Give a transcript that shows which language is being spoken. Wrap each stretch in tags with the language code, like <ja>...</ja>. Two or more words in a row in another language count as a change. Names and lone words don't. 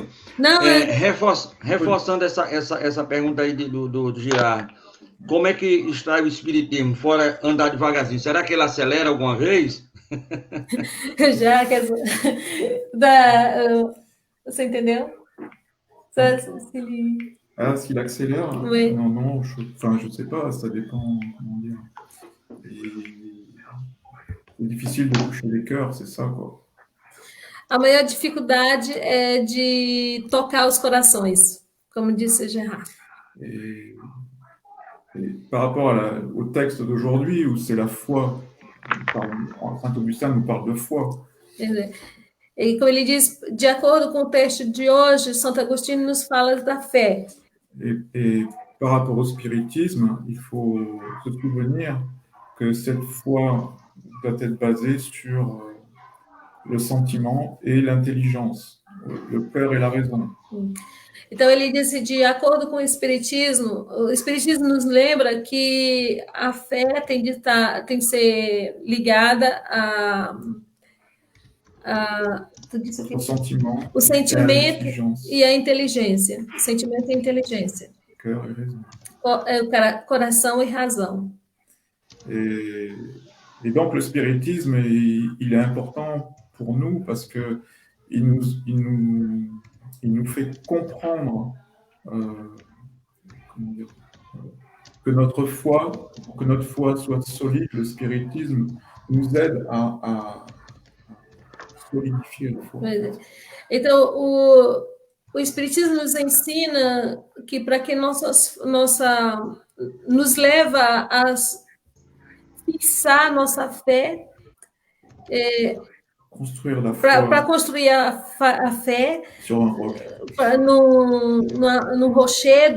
<pt>Não, reforçando essa pergunta aí do Girard. Como é que está o espiritismo, fora andar devagarzinho? Será que ele acelera alguma vez? Já, você entendeu?</pt> <fr>Ah, s'il accélère? Oui. Non, je sais pas, ça dépend, comment dire. C'est difficile de toucher les cœurs, c'est ça, quoi.</fr> <pt>A maior dificuldade é de tocar os corações, como disse o Gerard.</pt> <fr>Et par rapport au texte d'aujourd'hui, où c'est la foi, Saint Augustin nous parle de foi.</fr> <pt>E como ele diz, de acordo com o texto de hoje, Santo Agostinho nos fala da fé.</pt> <fr>Et par rapport au spiritisme, il faut se souvenir que cette foi doit être basée sur le sentiment et l'intelligence, le cœur et la raison.</fr> <pt>Então ele disse, de acordo com o Espiritismo nos lembra que a fé tem de ser ligada o sentimento e a inteligência. Sentimento e inteligência.</pt> <fr>Cœur et raison.</fr> <pt>Coração e razão.</pt> <fr>Et donc le spiritisme, il est important pour nous parce que il nous fait comprendre que notre foi soit solide. Le spiritisme nous aide à solidifier la foi.</fr> <pt>Então, o Espiritismo nos ensina que para que nos leva a fixar nossa fé, para construir a fé no rochedo.</pt>